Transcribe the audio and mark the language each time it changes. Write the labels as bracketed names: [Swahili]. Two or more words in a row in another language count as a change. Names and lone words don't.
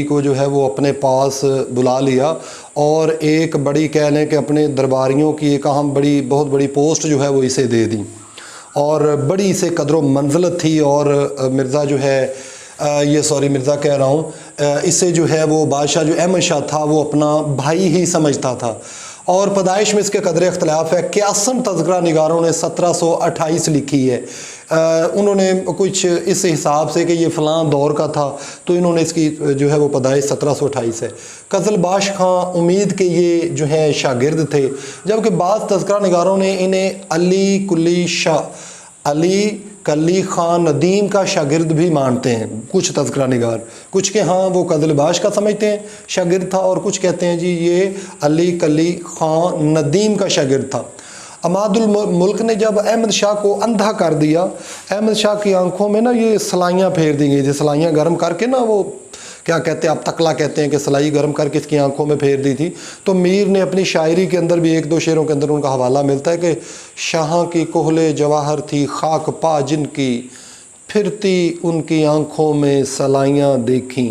[Urdu] کو جو ہے وہ اپنے پاس بلا لیا، اور ایک بڑی کہہ لیں کہ اپنے درباریوں کی ایک اہم بہت بڑی پوسٹ جو ہے وہ اسے دے دی، اور بڑی اسے قدر و منزلت تھی، اور مرزا جو ہے مرزا کہہ رہا ہوں، اسے جو ہے وہ بادشاہ جو احمد شاہ تھا وہ اپنا بھائی ہی سمجھتا تھا، اور پیدائش میں اس کے قدر اختلاف ہے۔ 81 تذکرہ نگاروں نے 1728 لکھی ہے، انہوں نے کچھ اس حساب سے کہ یہ فلاں دور کا تھا تو انہوں نے اس کی جو ہے وہ پیدائش 1728 ہے۔ قزل باش خان امید کے یہ جو ہیں شاگرد تھے، جبکہ بعض تذکرہ نگاروں نے انہیں علی کلی خان ندیم کا شاگرد بھی مانتے ہیں، کچھ تذکرہ نگار، کچھ کے ہاں وہ قزل باش کا سمجھتے ہیں شاگرد تھا، اور کچھ کہتے ہیں جی یہ علی کلی خان ندیم کا شاگرد تھا۔ عماد الملک نے جب احمد شاہ کو اندھا کر دیا، احمد شاہ کی آنکھوں میں نا یہ سلائیاں پھیر دی گئی، سلائیاں گرم کر کے نا وہ کیا کہتے ہیں آپ تکلا کہتے ہیں کہ سلائی گرم کر کے اس کی آنکھوں میں پھیر دی تھی، تو میر نے اپنی شاعری کے اندر بھی ایک دو شعروں کے اندر ان کا حوالہ ملتا ہے کہ شاہاں کی کوہلے جواہر تھی خاک پا جن کی، پھرتی ان کی آنکھوں میں سلائیاں دیکھیں۔